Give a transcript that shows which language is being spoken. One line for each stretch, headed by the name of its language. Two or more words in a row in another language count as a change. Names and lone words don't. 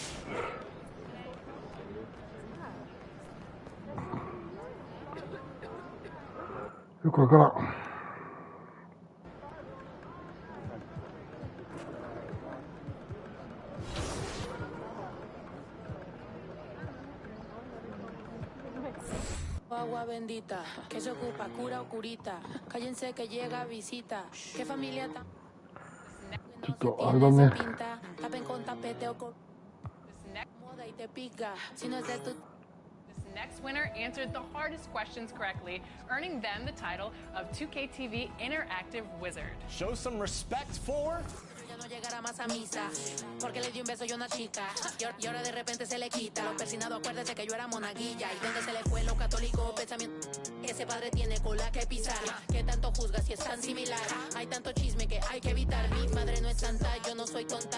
Japanese: よくわからん。
Spanish: Agua bendita, que se ocupa, cura o curita. Cállense que llega visita. ¿Qué familia tan?
Japanese: ちょっとあれだね。
Spanish: Tapen con tapete o con moda y te pica. Si no es de tu.
English: This next winner answered the hardest questions correctly, earning them the title of 2K TV Interactive Wizard. Show some respect for
Spanish: no llegara más a misa. Porque le di un beso yo a una chica. Y ahora de repente se le quita. Los persinados, acuérdese que yo era monaguilla. Y donde se le fue lo católico pensamiento. Ese padre tiene cola que pisar. Que tanto juzga si es tan similar. Hay tanto chisme que hay que evitar. Mi madre no es santa, yo no soy tonta.